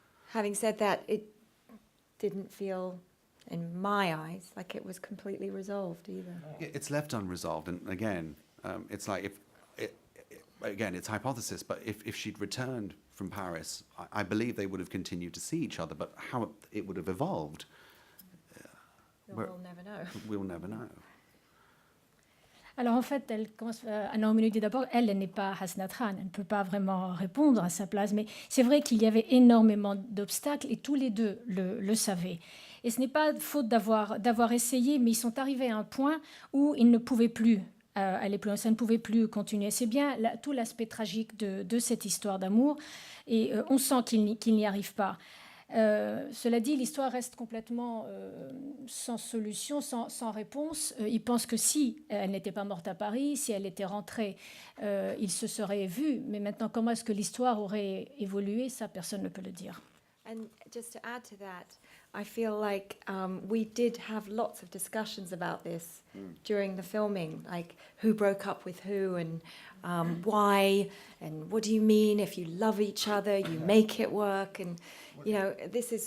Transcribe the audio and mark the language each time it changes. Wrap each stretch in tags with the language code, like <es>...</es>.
<en>Having said that, it didn't feel, in my eyes, like it was completely resolved either. It's left unresolved, and again, it's like again, it's hypothesis. But if she'd returned from Paris, I believe they would have continued to see each other. But how it would have evolved, We'll never know. we'll never know.</en> <fr>Alors en fait, Naomi nous dit d'abord, elle n'est pas Hasnat Khan, elle ne peut pas vraiment répondre à sa place, mais c'est vrai qu'il y avait énormément d'obstacles et tous les deux le savaient. Et ce n'est pas faute d'avoir essayé, mais ils sont arrivés à un point où ils ne pouvaient plus aller plus loin, ça ne pouvait plus continuer. C'est bien tout l'aspect tragique de cette histoire d'amour, et on sent qu'il n'y arrive pas. Cela dit, l'histoire reste complètement sans solution, sans réponse. Il pense que si elle n'était pas morte à Paris, si elle était rentrée, il se serait vu. Mais maintenant, comment est-ce que l'histoire aurait évolué? Ça, personne ne peut le dire.</fr> <en>And just to add to that, I feel like we did have lots of discussions about this during the filming, like who broke up with who and why, and what do you mean if you love each other, you make it work, and you know, this is.</en>